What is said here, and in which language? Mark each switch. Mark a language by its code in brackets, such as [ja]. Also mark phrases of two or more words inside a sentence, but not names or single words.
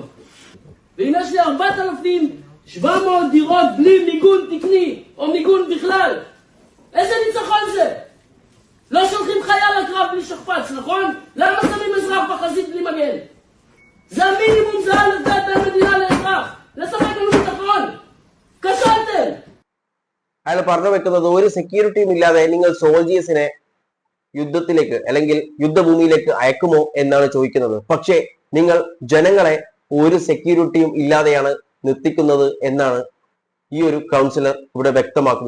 [he] ואם יש לי 4,700 דירות בלי מיגון תקני, או מיגון בכלל, איזה ניצחון זה? לא שולחים חייל לקרב בלי שכפ"ץ, נכון? למה שמים אזרח בחזית בלי מגן? זה המינימום, זה לתת המדינה לאזרח. לשחק לנו ביטחון. כשלתם. [ml] അയാൾ പറഞ്ഞു വെക്കുന്നത്, ഒരു സെക്യൂരിറ്റിയും ഇല്ലാതെ നിങ്ങൾ സോൾജിയേഴ്സിനെ യുദ്ധത്തിലേക്ക് അല്ലെങ്കിൽ യുദ്ധഭൂമിയിലേക്ക് അയക്കുമോ എന്നാണ് ചോദിക്കുന്നത്. പക്ഷേ നിങ്ങൾ ജനങ്ങളെ ഒരു സെക്യൂരിറ്റിയും ഇല്ലാതെയാണ് നിർത്തിക്കുന്നത് എന്നാണ് ഈ ഒരു കൗൺസിലർ ഇവിടെ വ്യക്തമാക്കുന്നത്.